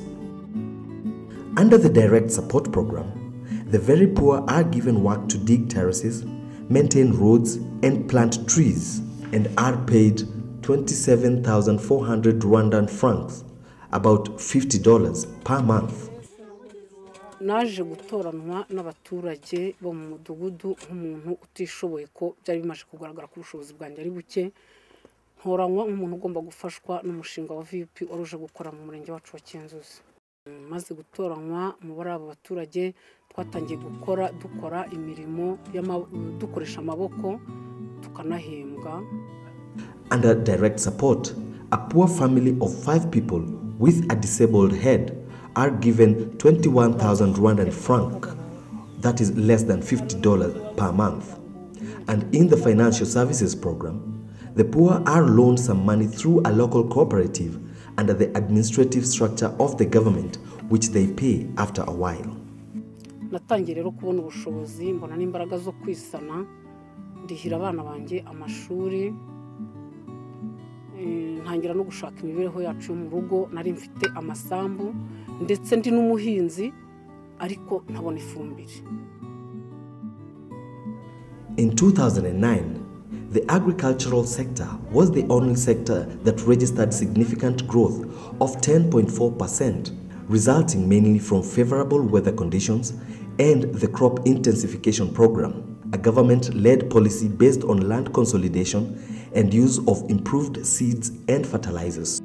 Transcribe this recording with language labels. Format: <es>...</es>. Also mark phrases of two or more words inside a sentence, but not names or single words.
<en>Under the direct support program, the very poor are given work to dig terraces, maintain roads, and plant trees, and are paid 27,400 Rwandan francs, about $50 per month.</en> <rw>Naje gutoranwa n'abaturage bo mu mudugudu nk'umuntu utishoboye ko byari bimaze kugaragara ku bushobozi bwanjye ari buke, ntoranywa nk'umuntu ugomba gufashwa n'umushinga wa VP waruje gukora mu murenge wacu wa Kinzuzi. Maze gutoranywa mu bari abo baturage twatangiye dukora imirimo dukoresha amaboko tukanahembwa.</rw> <en>Under direct support, a poor family of 5 people with a disabled head are given 21,000 Rwandan franc, that is less than $50 per month. And in the financial services program, the poor are loaned some money through a local cooperative under the administrative structure of the government, which they pay after a while.</en> <rw>Natangiye rero kubona ubushobozi, mbona n'imbaraga zo kwisana, ndihira abana banjye amashuri, ntangira no gushaka imibereho yacu yo mu rugo. Nari mfite amasambu ndetse ndi n'umuhinzi ariko ntabona ifumbire.</rw> <en>In 2009, the agricultural sector was the only sector that registered significant growth of 10.4%, resulting mainly from favorable weather conditions and the crop intensification program, a government-led policy based on land consolidation and use of improved seeds and fertilizers.</en>